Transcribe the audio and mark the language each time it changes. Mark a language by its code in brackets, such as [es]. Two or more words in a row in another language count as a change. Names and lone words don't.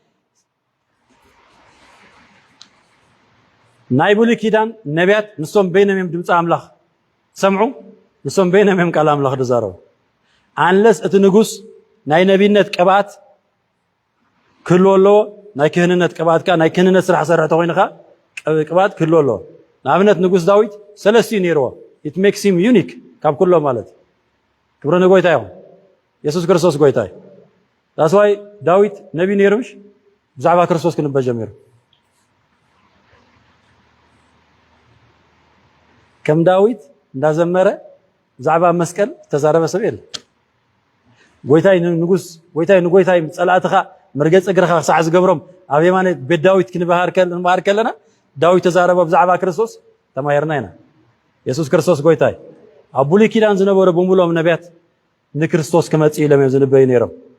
[ti] ናይ ብሉይ ኪዳን ነቢያት ንሶም በይኖም እዮም ድምፂ አምላኽ ሰምዑ ንሶም በይኖም እዮም ቃል አምላኽ ዝዛረቡ አንለስ እቲ ንጉስ ናይ ነቢይነት ቅብኣት ክህልዎ ኣለዎ ናይ ክህንነት ቅብኣትካ ናይ ክህንነት ስራሕ ሰርሕ ተኮይንካ ቅብኣት ክህልዎ ኣለዎ ንኣብነት ንጉስ ዳዊት ሰለስቲኡ ነይርዎ [en] it makes him unique [ti] ካብ ኩሎም ማለት ክብርን ጎይታ ይሁን ኢየሱስ ክርስቶስ ጎይታይ [en] that's why [ti] ዳዊት ነቢ ነይሩሽ ብዛዕባ ክርስቶስ ክንበ ጀሚሩ ከም ዳዊት እንዳዘመረ ብዛዕባ መስቀል ተዛረበ ሰብ የለ ጎይታይ ንጉስ ጎይታይ ንጎይታይ ጸላእትኻ መርገጽ እግርኻ ክሳዕ ዝገብሮም ኣብ የማነ ቤት ዳዊት ክንባሃር ከለና ዳዊት ተዛረበ ብዛዕባ ክርስቶስ ተማሂርና ኢና ኢየሱስ ክርስቶስ ጎይታይ ኣብ ብሉይ ኪዳን ዝነበሩ በሙሎም ነቢያት ንክርስቶስ ክመጽእ ኢሎም እዮም ዝንበዩ ነይሮም